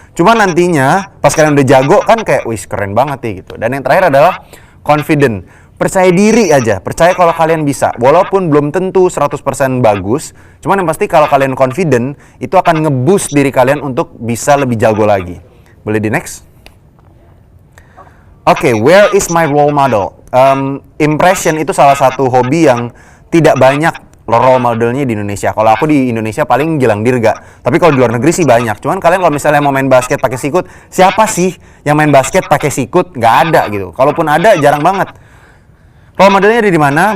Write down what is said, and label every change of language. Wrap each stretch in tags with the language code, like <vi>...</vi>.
<id>Cuma nantinya pas kalian udah jago kan kayak wih keren banget nih gitu. Dan yang terakhir adalah confident. Percaya diri aja, percaya kalau kalian bisa. Walaupun belum tentu 100% bagus, cuman yang pasti kalau kalian confident, itu akan nge-boost diri kalian untuk bisa lebih jago lagi. Boleh di next?</id> <en>Oke, where is my role model?</en> <id>Impression itu salah satu hobi yang tidak banyak role modelnya di Indonesia. Kalau aku di Indonesia paling Gilang Dirga. Tapi kalau di luar negeri sih banyak. Cuman kalian kalau misalnya mau main basket pakai sikut, siapa sih yang main basket pakai sikut? Nggak ada gitu. Kalaupun ada, jarang banget. Role modelnya ada di mana?</id>